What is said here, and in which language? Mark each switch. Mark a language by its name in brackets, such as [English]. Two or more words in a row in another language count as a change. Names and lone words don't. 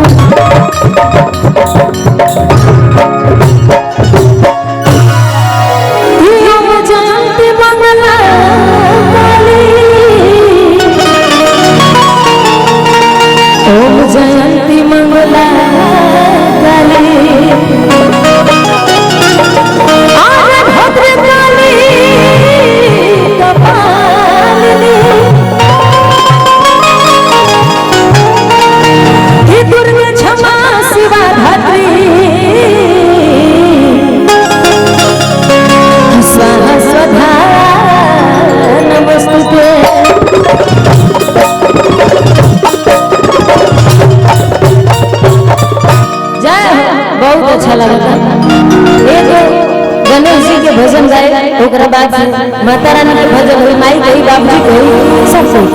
[Sanskrit] जयंती मंगला ओम जयंती मंगला काली आरे भद्र काली कपालिनी हे दुर्गे क्षमा शिवा धात्री स्वाहा स्वधा नमस्तुते [Bhojpuri] बहुत अच्छा लगा एक गणेश जी के भजन गाए ओकरा बाद माता रानी के भजन हुई माई गई बाबूजी गई सब